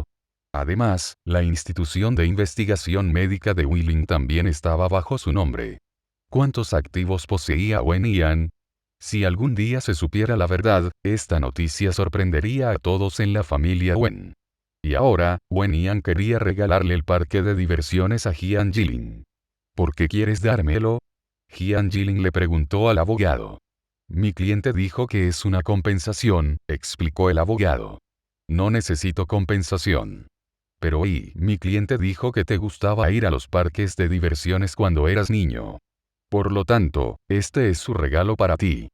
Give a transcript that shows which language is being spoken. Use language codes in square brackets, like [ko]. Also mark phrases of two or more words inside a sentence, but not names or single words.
[es] Además, la institución de investigación médica de Wheeling también estaba bajo su nombre. ¿Cuántos activos poseía Wenian? Si algún día se supiera la verdad, esta noticia sorprendería a todos en la familia Wen. Y ahora, Wenian quería regalarle el parque de diversiones a Jian Jilin. ¿Por qué quieres dármelo? Jian Jilin le preguntó al abogado. Mi cliente dijo que es una compensación, explicó el abogado. No necesito compensación. Pero mi cliente dijo que te gustaba ir a los parques de diversiones cuando eras niño. Por lo tanto, este es su regalo para ti.